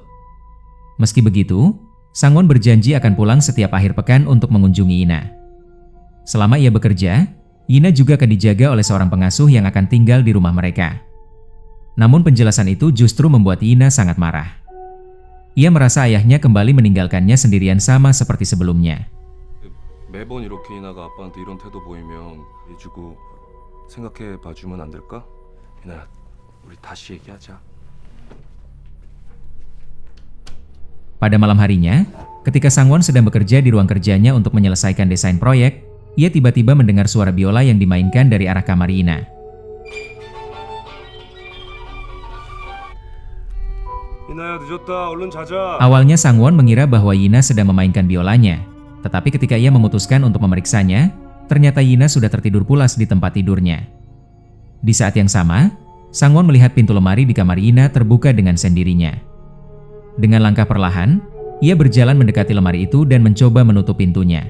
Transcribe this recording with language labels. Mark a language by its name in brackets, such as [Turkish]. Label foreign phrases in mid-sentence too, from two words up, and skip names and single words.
[Indonesian] Meski begitu, Sangwon berjanji akan pulang setiap akhir pekan untuk mengunjungi Yina. Selama ia bekerja, Yina juga akan dijaga oleh seorang pengasuh yang akan tinggal di rumah mereka. Namun penjelasan itu justru membuat Yina sangat marah. Ia merasa ayahnya kembali meninggalkannya sendirian sama seperti sebelumnya. [Korean] 매번 이렇게 이나가 아빠한테 이런 태도 보이면 해주고 생각해 봐주면 안 될까? 이나야, 우리 다시 얘기하자. [Indonesian] Pada malam harinya, ketika Sangwon sedang bekerja di ruang kerjanya untuk menyelesaikan desain proyek, ia tiba-tiba mendengar suara biola yang dimainkan dari arah kamar Yina. [Korean] 이나야, 늦었다. 얼른 자자. [Indonesian] Awalnya Sangwon mengira bahwa Yina sedang memainkan biolanya, tetapi ketika ia memutuskan untuk memeriksanya, ternyata Yina sudah tertidur pulas di tempat tidurnya. Di saat yang sama, Sangwon melihat pintu lemari di kamar Yina terbuka dengan sendirinya. Dengan langkah perlahan, ia berjalan mendekati lemari itu dan mencoba menutup pintunya.